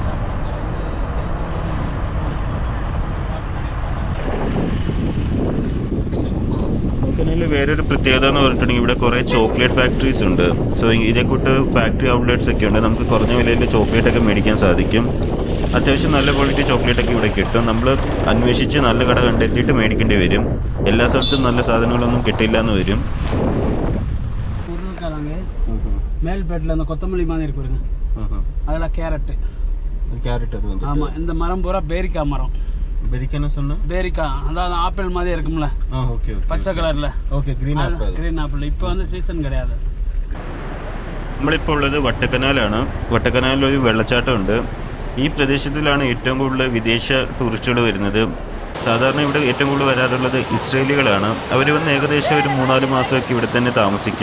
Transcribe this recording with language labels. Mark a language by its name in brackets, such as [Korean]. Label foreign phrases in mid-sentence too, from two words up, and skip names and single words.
[Malayalam] കൊടൈക്കനാലിൽ വേറൊരു പ്രത്യേകത എന്ന് പറഞ്ഞിട്ടുണ്ടെങ്കിൽ ഇവിടെ കുറേ [English] chocolate factories [Malayalam] ഉണ്ട്. സോ ഇതേക്കൂട്ട് [English] factory outlets [Malayalam] ഒക്കെ ഉണ്ട്. നമുക്ക് കുറഞ്ഞ വിലയിൽ ചോക്ലേറ്റ് ഒക്കെ മേടിക്കാൻ സാധിക്കും. അത്യാവശ്യം നല്ല [English] quality chocolate-okke [Malayalam] ഇവിടെ കിട്ടും. നമ്മൾ അന്വേഷിച്ച് നല്ല കട കണ്ടെത്തിയിട്ട് മേടിക്കേണ്ടി വരും. എല്ലാ സ്ഥലത്തും നല്ല സാധനങ്ങളൊന്നും കിട്ടില്ല എന്ന് വരും. [Tamil] மேல்பேட்டில் அந்த கொத்தமல்லி மாதிரி இருக்குங்க, அதில் கேரட்டு. கேரட் அது வந்து ஆமாம். இந்த மரம் பூரா பேரிக்காய் மரம். பேரிக்காய்னு சொன்னா பேரிக்காய் அதாவது ஆப்பிள் மாதிரி இருக்கும்ல, [English] okay okay, [Tamil] பச்சை கலரில். ஓகே, [English] Green apple. green apple [Malayalam] ഇപ്പോൾ வந்து സീസൺ கிடையாது. നമ്മളിപ്പോൾ ഉള്ളത് വട്ടക്കനാലാണ്. വട്ടക്കനാലിൽ ഒരു വെള്ളച്ചാട്ടമുണ്ട്. ഈ പ്രദേശത്തിലാണ് ഏറ്റവും കൂടുതൽ വിദേശ ടൂറിസ്റ്റുകൾ വരുന്നത്. സാധാരണ ഇവിടെ ഏറ്റവും കൂടുതൽ വരാറുള്ളത് ഇസ്രേലികളാണ്. അവർ വന്ന് ഏകദേശം ഒരു 3-4 മാസമൊക്കെ ഇവിടെ തന്നെ താമസിക്കും.